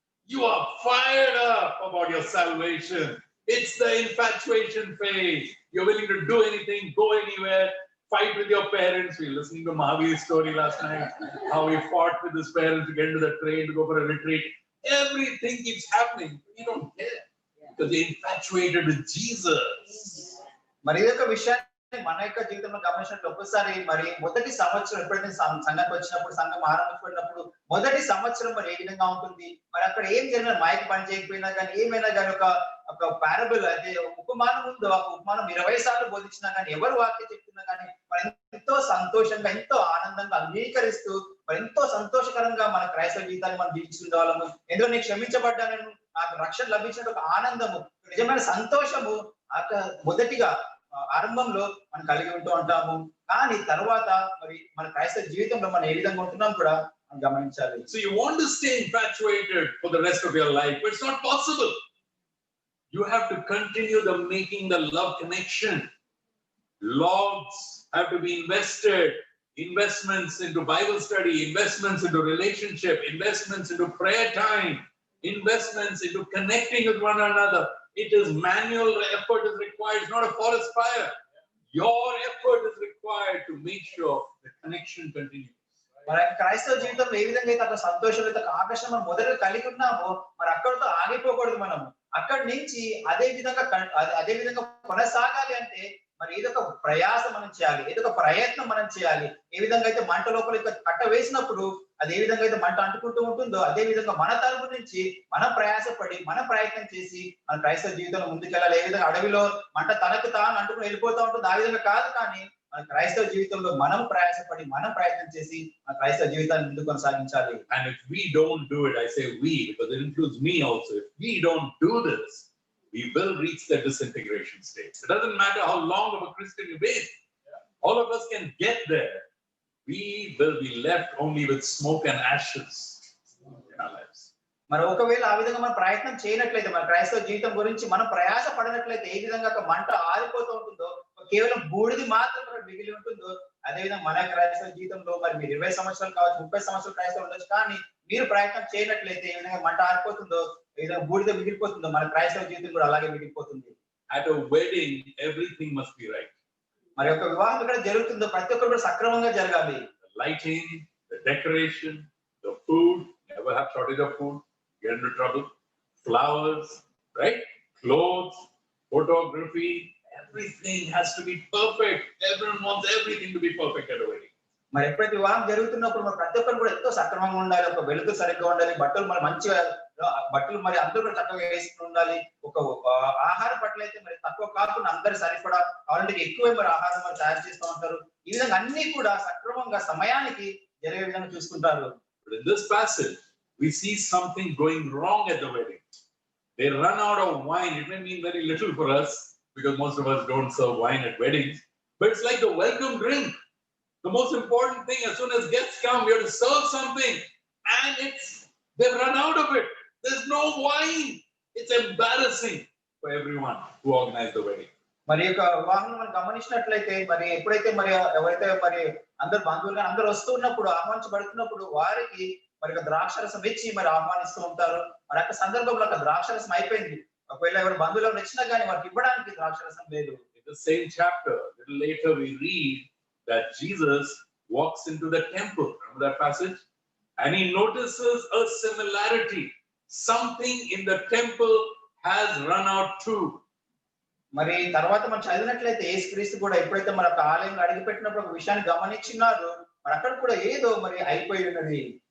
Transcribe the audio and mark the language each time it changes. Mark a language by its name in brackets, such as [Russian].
[English] You are fired up about your salvation. It's the infatuation phase. You're willing to do anything, go anywhere, fight with your parents. We were listening to Mahavir's story last night, how he fought with his parents to get into the train to go for a retreat. Everything keeps happening. You don't care because they're infatuated with Jesus. [Telugu] మరి ఇదొక విషయాన్ని మన యొక్క జీవితంలో గమనించినట్లు ఒక్కసారి మరి మొదటి సంవత్సరం ఎప్పుడైతే సంఘానికి వచ్చినప్పుడు సంఘం ఆరంభించినప్పుడు మొదటి సంవత్సరం మరి ఏ విధంగా ఉంటుంది మరి అక్కడ ఏం జరిగిన మైక్ పని చేయకపోయినా కానీ ఏమైనా కానీ ఒక పారబుల్ అదే ఉపమానం ఉందో ఆ ఉపమానం 20 సార్లు బోధించినా కానీ ఎవరు వాక్యం చెప్తున్నా కానీ మరి ఎంతో సంతోషంగా ఎంతో ఆనందంగా అంగీకరిస్తూ మరి ఎంతో సంతోషకరంగా మన క్రైస్తవ జీవితాన్ని మనం జీవించుకునే వాళ్ళము ఎందులో నేను క్షమించబడ్డాను నాకు రక్షణ లభించిన ఒక ఆనందము నిజమైన సంతోషము మొదటిగా ఆరంభంలో మనం కలిగి ఉంటూ ఉంటాము కానీ తర్వాత మరి మన క్రైస్తవ జీవితంలో మనం ఏ విధంగా ఉంటున్నాం కూడా మనం గమనించాలి. [English] So you want to stay infatuated for the rest of your life, but it's not possible. You have to continue making the love connection. Logs have to be invested. Investments into Bible study, investments into relationship, investments into prayer time, investments into connecting with one another. It is manual effort is required. It's not a forest fire. Your effort is required to make sure the connection continues. [Telugu] మరి క్రైస్తవ జీవితంలో ఏ విధంగా అయితే అక్కడ సంతోషం అయితే ఆకర్షణ మనం మొదట కలిగి ఉన్నామో మరి అక్కడితో ఆగిపోకూడదు మనం అక్కడి నుంచి అదే విధంగా కొనసాగాలి అంటే మరి ఏదో ఒక ప్రయాసం మనం చేయాలి ఏదో ఒక ప్రయత్నం మనం చేయాలి ఏ విధంగా అయితే మంట లోపల కట్ట వేసినప్పుడు అది ఏ విధంగా అయితే మంట అంటుకుంటూ ఉంటుందో అదే విధంగా మన తరపు నుంచి మనం ప్రయాసపడి మనం ప్రయత్నం చేసి మన క్రైస్తవ జీవితంలో ముందుకెళ్ళాలి ఏ విధంగా అడవిలో మంట తనకు తాను అంటుకుని వెళ్ళిపోతూ ఉంటుంది ఆ విధంగా కాదు కానీ మన క్రైస్తవ జీవితంలో మనం ప్రయాసపడి మనం ప్రయత్నం చేసి మన క్రైస్తవ జీవితాన్ని ముందుకు కొనసాగించాలి. [English] And if we don't do it, I say we because it includes me also. If we don't do this, we will reach the disintegration stage. It doesn't matter how long of a Christian you've been. All of us can get there. We will be left only with smoke and ashes in our lives. [Telugu] మరి ఒకవేళ ఆ విధంగా మనం ప్రయత్నం చేయనట్లయితే మన క్రైస్తవ జీవితం గురించి మనం ప్రయాస పడినట్లయితే ఏ విధంగా ఒక మంట ఆరిపోతూ ఉంటుందో కేవలం బూడిది మాత్రం మిగిలి ఉంటుందో అదే విధంగా మన క్రైస్తవ జీవితంలో మరి మీరు 20 సంవత్సరాలు కావచ్చు 30 సంవత్సరాలు క్రైస్తవం ఉండొచ్చు కానీ మీరు ప్రయత్నం చేయనట్లయితే ఏ విధంగా మంట ఆరిపోతుందో ఏ విధంగా బూడిద మిగిలిపోతుందో మన క్రైస్తవ జీవితం కూడా అలాగే మిగిలిపోతుంది. [English] At a wedding, everything must be right. [Telugu] మరి ఒక వివాహం ఇక్కడ జరుగుతుందో ప్రతి ఒక్కరు కూడా సక్రమంగా జరగాలి. [English] The lighting, the decoration, the food, never have shortage of food, get into trouble. Flowers, right? Clothes, photography, everything has to be perfect. Everyone wants everything to be perfect at a wedding. [Telugu] మరి ఎప్పుడైతే వివాహం జరుగుతున్నప్పుడు మరి ప్రతి ఒక్కరు కూడా ఎంతో సక్రమంగా ఉండాలి ఒక వెలుగు సరిగ్గా ఉండాలి బట్టలు మరి మంచిగా బట్టలు మరి అందరూ కూడా చక్కగా వేసుకుని ఉండాలి ఒక ఆహార పట్ల అయితే మరి తక్కువ కాకుండా అందరు సరిపడా కావాలంటే ఎక్కువే మరి ఆహారం మరి తయారు చేస్తూ ఉంటారు ఈ విధంగా అన్ని కూడా సక్రమంగా సమయానికి జరిగే విధంగా చూసుకుంటారు. [English] But in this passage we see something going wrong at the wedding. They run out of wine. It may mean very little for us because most of us don't serve wine at weddings, but it's like the welcome drink. The most important thing, as soon as guests come, we have to serve something, and they've run out of it. There's no wine. It's embarrassing for everyone who organized the wedding. [Telugu] మరి యొక్క వివాహం మనం గమనించినట్లయితే మరి ఎప్పుడైతే మరి ఎవరైతే మరి అందరు బంధువులుగా అందరు వస్తున్నప్పుడు ఆహ్వానించబడుతున్నప్పుడు వారికి మరి ద్రాక్షరసం ఇచ్చి మరి ఆహ్వానిస్తూ ఉంటారు మరి యొక్క సందర్భంలో ద్రాక్షరసం అయిపోయింది ఒకవేళ ఎవరు బంధువులు వచ్చినా కానీ వారికి ఇవ్వడానికి ద్రాక్షరసం లేదు. [English] In the same chapter, a little later we read that Jesus walks into the temple. Remember that passage? And he notices a similarity. Something in the temple has run out too. [Telugu] మరి తర్వాత మనం చదివినట్లయితే యేసుక్రీస్తు కూడా ఎప్పుడైతే మన ఆలయంలో అడుగుపెట్టినప్పుడు ఒక విషయాన్ని గమనించినారు మరి అక్కడ కూడా ఏదో మరి అయిపోయి ఉన్నది.